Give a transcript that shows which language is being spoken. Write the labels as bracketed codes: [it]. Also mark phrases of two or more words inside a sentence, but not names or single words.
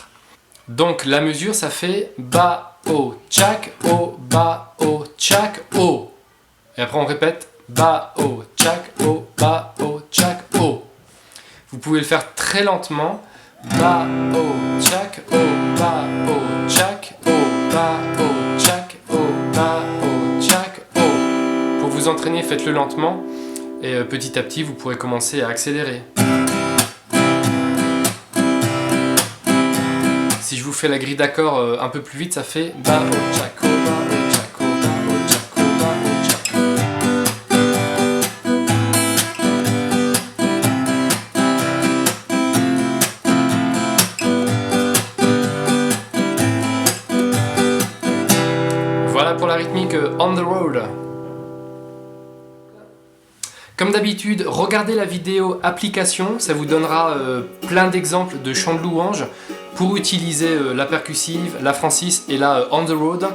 [fr] Donc la mesure, ça fait ba, o, tchak, o, ba, o, tchak, o. Et après on répète ba, o, tchak, o, ba, o, tchak, o. Vous pouvez le faire très lentement. Ba, o, tchak, o, ba, o, tchak, o, ba, o, tchak, o, ba, o, tchak, o. Pour vous entraîner, faites-le lentement. Et petit à petit, vous pourrez commencer à accélérer. Si je vous fais la grille d'accords un peu plus vite, ça fait ba, o, tchak, o, ba, o, tchak, o, ba, o, tchak, o, ba, o, tchak. Voilà pour la rythmique On the Road. Comme d'habitude, regardez la vidéo application, ça vous donnera plein d'exemples de chants de louanges pour utiliser la percussive, la Francis et la On the Road.